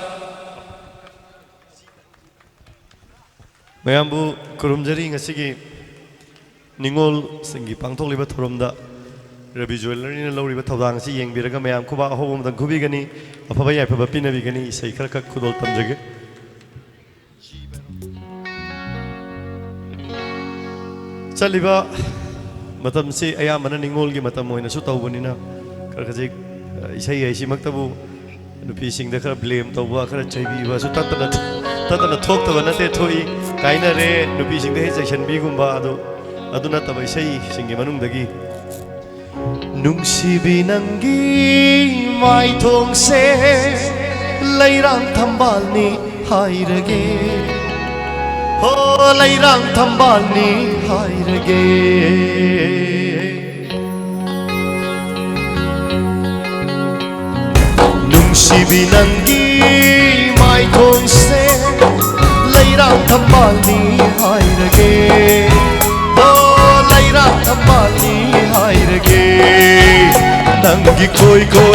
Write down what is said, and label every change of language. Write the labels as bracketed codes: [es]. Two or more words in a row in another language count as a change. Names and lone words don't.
[mni] Mayam bu kurumjari ngasigi ningol sengi pangthok liba thoromda Rabi Jewelry na lawri ba thawdang si yengbiraga mayam kuba hobom dang kubi gani afaba yai phaba pinabi gani isai khar kak khudol tamjage chaliba matam si ayamana ningol gi matam moina su tawbanina karkajik isai ai simaktabu nupi singda khara blame tawba khara chaibi ba su tatana thok tabana te thoi kaina re nupi singda he section bi gumba aduna tabai sei singi manung dagi nungsibi nangi mai thong se lairang thambal ni hairage ho lairang thambal ni hairage nungsibi nangi mai thong se lairang thambal ni hairage Tambali hairage nangi koi